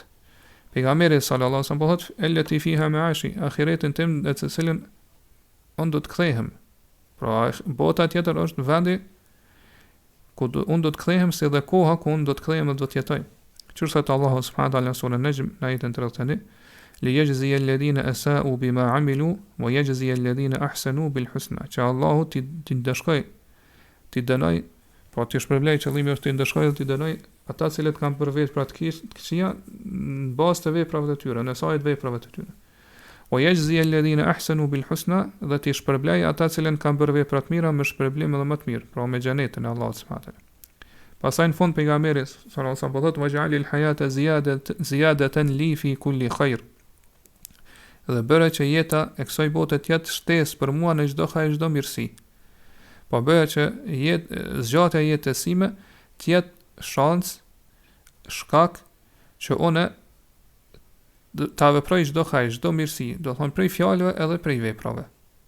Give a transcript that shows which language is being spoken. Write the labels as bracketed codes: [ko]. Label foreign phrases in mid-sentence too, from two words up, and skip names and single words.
[sq] Pejgamberi [ar] صلى الله عليه وسلم [sq] po thot: [ar] "التي فيها معاشي", [sq] ahiretin tim në të cilën unë do të kthehem. Pra bota tjetër është vendi ku unë do të kthehem, si dhe koha ku unë do të kthehem dhe do të jetoj. Qërsa të Allahu [ar] سبحانه وتعالى [sq] në surën Najm në ajetin 31: [ar] "ليجزي الذين أساءوا بما عملوا ويجزي الذين أحسنوا بالحسنى", [sq] që Allahu ti dëshkoj, ti dënoj, po ti shpërblej, qëllimi është ti ndëshkoj dhe ti dënoj ata cilët kanë për vepra të këqija në bazë të veprave të tyre, në sajt veprave të tyre. [ar] ويجزي الذين أحسنوا بالحسنى, [sq] dhe ti shpërblej ata cilët kanë bërë vepra të mira me shpërblim edhe më të mirë, pra me xhenetin e Allahut [ar] سبحانه وتعالى. [sq] Pastaj në fund pejgamberi [ar] صلى الله عليه وسلم [sq] po thotë: [ar] "واجعل الحياة زيادة لي في كل خير", [sq] dhe bëre që jeta e kësaj bote të jetë shtesë për mua në çdo hajër, çdo mirësi. Po bëre që zgjatja e jetës sime të jetë shans, shkak që unë ta veproj çdo hajër, çdo mirësi, do thonë prej fjalëve edhe prej veprave.